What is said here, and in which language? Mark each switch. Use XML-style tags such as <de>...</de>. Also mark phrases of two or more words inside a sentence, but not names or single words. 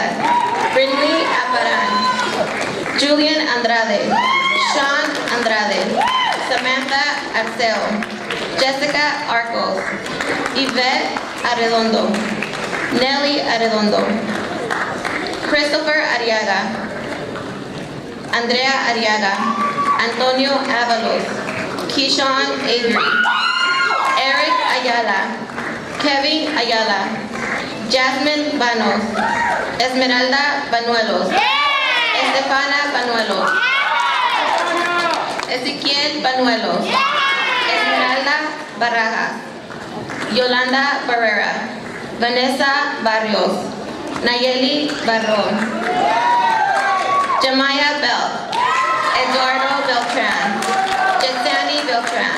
<en>Brindley Aparan. Julian Andrade. Sean Andrade. Samantha Arceo. Jessica Arcos. Yvette Arredondo. Nelly Arredondo. Christopher Ariaga. Andrea Ariaga. Antonio Avalos. Keyshawn Avery. Eric Ayala. Kevin Ayala. Jasmine Banos. Esmeralda Banuelos. Estefana Banuelos. Ezequiel Banuelos. Esmeralda Barajas. Yolanda Barrera. Vanessa Barrios. Nayeli Barron. Jamaya Bell. Eduardo Beltran. Jetsani Beltran.</en>